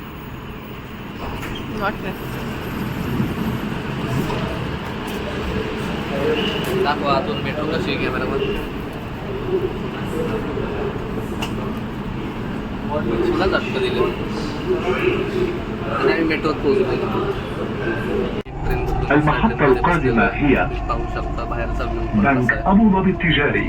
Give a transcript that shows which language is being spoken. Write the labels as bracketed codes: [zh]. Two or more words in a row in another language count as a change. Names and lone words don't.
[en] not necessary. [mr] दाखवा आतून मेट्रो कशी आहे कॅमेरामध्ये. सुद्धा झटकं दिले आणि आम्ही मेट्रोत पोहोचलो. [ar] المحطة القادمة هي [mr] पाहू शकता बाहेरचा व्ह्यू [ar] بنك أبو ظبي التجاري.